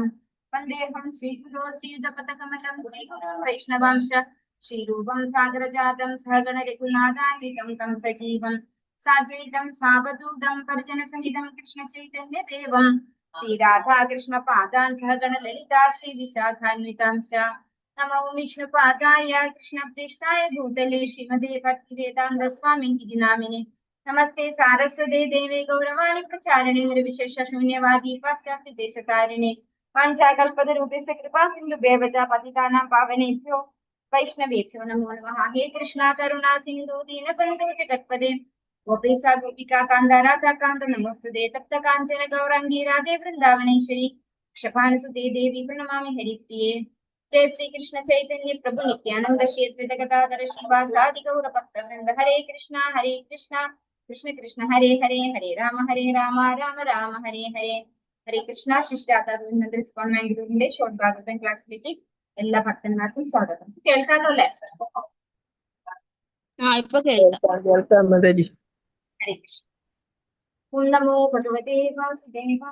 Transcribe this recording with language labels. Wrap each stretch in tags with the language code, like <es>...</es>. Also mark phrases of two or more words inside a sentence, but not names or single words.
<sa>വന്ദേഹം ശ്രീഗുരോ ശ്രീയുതപദകമലം ശ്രീഗുരു വൈഷ്ണവാംശ ശ്രീരൂപം സാഗരജാതം സഹഗണ രഘുനാഥാന്വിതം തം സജീവം സാദ്വൈതം സാവധൂതം പരിജനസഹിതം കൃഷ്ണചൈതന്യദേവം ശ്രീരാധാകൃഷ്ണ പാദാൻ സഹഗണ ലളിതാ ശ്രീവിശാഖാന്വിതാംശ. നമോ വിഷ്ണുപാദായ കൃഷ്ണപ്രേഷ്ഠായ ഭൂതലേ ശ്രീമതേ ഭക്തിവേദാന്ത സ്വാമിനി നാമിനെ. നമസ്തേ സാരസ്വതേ ദേവേ ഗൗരവാണി പ്രചാരിണേ നിർവിശേഷ ശൂന്യവാദി പാശ്ചാത്യ ദേശകാരിണേ. വാഞ്ചാകൽപതരൂപേണ കൃപാ സിന്ധുഭ്യോ ച പതിതാനാം പാവനേഭ്യോ വൈഷ്ണവേഭ്യോ നമോ നമഃ. ഹേ കൃഷ്ണ കരുണാ സിന്ധു ദീനബന്ധു ജഗത്പദേ ഗോപേശ ഗോപികാ കാന്ത രാധാകാന്ത നമോസ്തുതേ. തപ്ത കാഞ്ചന ഗൗരാംഗീ രാധേ വൃന്ദാവനേശ്വരി ക്ഷപാനുസുതേ ദേവി പ്രണമാമി ഹരിപ്രിയേ. जय श्री कृष्ण चैतन्य प्रभु नित्यानंद श्री अद्वैत गदाधर श्रीवासादि गौर भक्त वृंद. हरे कृष्णा कृष्ण कृष्ण हरे हरे, हरे राम राम राम हरे हरे. ഹരേ കൃഷ്ണ.</sa> <ml>ശ്രീരാധാസ്വാമി ബാംഗ്ലൂരിന്റെ ഷോർട്ട് ഭാഗവതം ക്ലാസ്സിലേക്ക് എല്ലാ ഭക്തന്മാർക്കും സ്വാഗതം. കേൾക്കാമല്ലോ അല്ലേ? ഇപ്പൊ കേൾക്കാം.</ml> <sa>ഹരേ കൃഷ്ണ. ഓം നമോ ഭഗവതേ വാസുദേവായ.</sa>